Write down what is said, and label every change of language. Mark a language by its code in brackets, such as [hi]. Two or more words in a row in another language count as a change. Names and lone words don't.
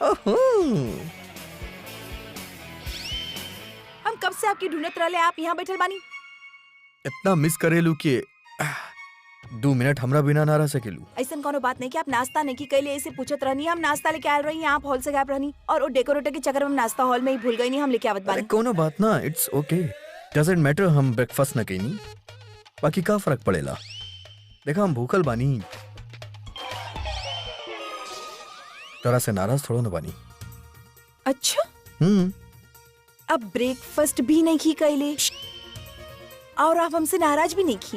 [bho] हम कब से आपकी ढूंढत रहले, आप यहाँ बैठल बानी। इतना मिस करेलू कि 2 मिनट हमरा बिना ना रह सकेलू। ऐसा कोनो बात नहीं कि आप नाश्ता नहीं की कैले, ऐसे पूछत रहनी। हम नाश्ता लेके आयल रही, आप हॉल से गायब रहनी, और वो डेकोरेटर के चक्कर में हम नाश्ता हॉल में ही भूल गई। नहीं, हम लेके आवत अरे बानी। कोनो बात ना, [en] It's okay, doesn't matter. [bho] हम ब्रेकफास्ट न कईनी, बाकी का फर्क पड़ेला। देखा, हम भूखल बानी, तरह से नाराज थोड़ा न बानी। अच्छा, हम्म, अब ब्रेकफास्ट भी नहीं की कैले और आप हमसे नाराज भी नहीं की।